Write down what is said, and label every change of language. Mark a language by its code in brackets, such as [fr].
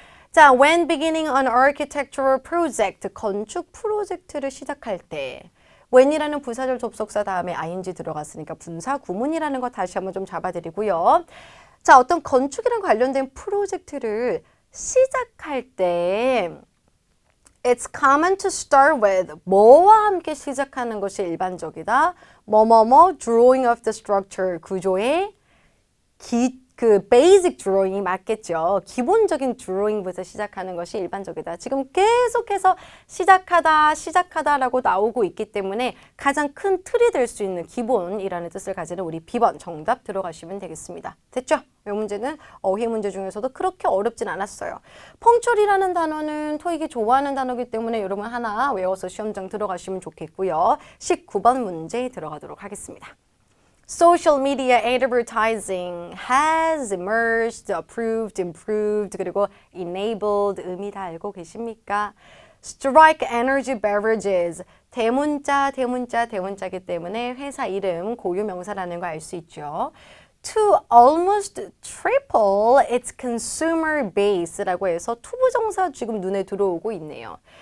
[ko] 자, [en] when beginning an architectural project [ko] 건축 프로젝트를 시작할 때 when이라는 부사절 접속사 다음에 ing 들어갔으니까 분사 구문이라는 거 다시 한번 좀 잡아드리고요. 자, 어떤 건축이랑 관련된 프로젝트를 시작할 때 [en] It's common to start with [ko] 뭐와 함께 시작하는 것이 일반적이다. 뭐뭐뭐 [en] drawing of the structure [ko] 구조의 그 basic drawing이 맞겠죠. 기본적인 drawing부터 시작하는 것이 일반적이다. 지금 계속해서 시작하다라고 나오고 있기 때문에 가장 큰 틀이 될 수 있는 기본이라는 뜻을 가지는 우리 B번 정답 들어가시면 되겠습니다. 됐죠? 이 문제는 어휘 문제 중에서도 그렇게 어렵진 않았어요. 펑철이라는 단어는 토익이 좋아하는 단어이기 때문에 여러분 하나 외워서 시험장 들어가시면 좋겠고요. 19번 문제 들어가도록 하겠습니다. [en] Social media advertising has emerged, approved, improved, [ko] 그리고 [en] enabled [ko] 의미 다 알고 계십니까? Strike Energy Beverages 대문자이기 때문에 회사 이름 고유명사라는 거 알 수 있죠. [en] To almost triple its consumer base [ko] 라고 해서 투부정사 지금 눈에 들어오고 있네요.